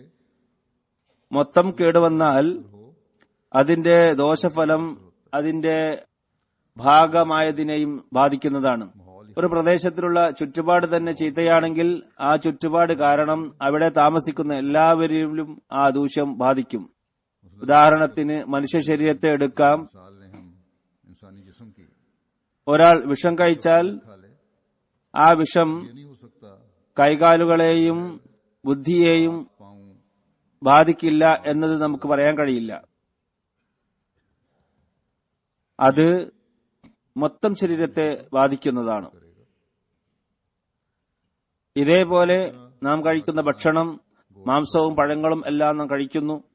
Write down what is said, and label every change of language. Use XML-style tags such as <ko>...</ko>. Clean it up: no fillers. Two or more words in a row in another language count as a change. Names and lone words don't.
<ml>മൊത്തം കേടുവന്നാൽ അതിന്റെ ദോഷഫലം അതിന്റെ ഭാഗമായതിനെയും ബാധിക്കുന്നതാണ്. ഒരു പ്രദേശത്തിലുള്ള ചുറ്റുപാട് തന്നെ ചീത്തയാണെങ്കിൽ ആ ചുറ്റുപാട് കാരണം അവിടെ താമസിക്കുന്ന എല്ലാവരിലും ആ ദൂഷ്യം ബാധിക്കും. ഉദാഹരണത്തിന് മനുഷ്യ ശരീരത്തെ എടുക്കാം.</ml> <ur>मिसाल ने हम इंसानी जिस्म की</ur> <ml>ഒരാൾ വിഷം കഴിച്ചാൽ</ml> <ur>खा ले,</ur> <ml>ആ വിഷം</ml> <ur>ये नहीं हो सकता</ur> <ml>കൈകാലുകളെയും ബുദ്ധിയെയും</ml> <ur>पाऊं</ur> <ml>ബാധിക്കില്ല എന്നത് നമുക്ക് പറയാൻ കഴിയില്ല. അത് മൊത്തം ശരീരത്തെ ബാധിക്കുന്നതാണ്. ഇതേപോലെ നാം കഴിക്കുന്ന ഭക്ഷണം, മാംസവും പഴങ്ങളും എല്ലാം നാം കഴിക്കുന്നു.</ml>